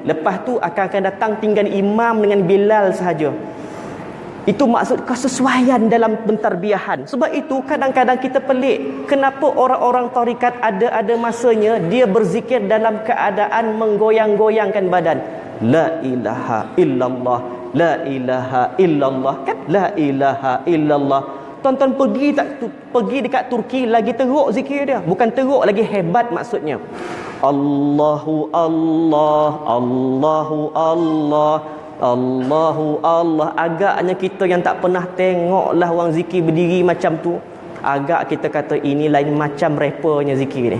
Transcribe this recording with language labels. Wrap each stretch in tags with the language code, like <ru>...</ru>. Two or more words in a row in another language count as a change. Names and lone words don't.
<ms>Lepas tu akan datang tinggal imam dengan Bilal sahaja. Itu maksud kesesuaian dalam pentarbiahan. Sebab itu kadang-kadang kita pelik, kenapa orang-orang tarikat ada masanya dia berzikir dalam keadaan menggoyang-goyangkan badan.</ms> <ar>La ilaha illallah, la ilaha illallah kan, la ilaha illallah.</ar> <ms>Tonton pergi dekat Turki lagi teruk zikir dia, bukan teruk lagi hebat maksudnya.</ms> <ar>Allahu Allah, Allahu Allah, Allahu Allah.</ar> <ms>Agaknya kita yang tak pernah tengoklah orang zikir berdiri macam tu, agak kita kata ini lain macam rappernya zikir ni.</ms>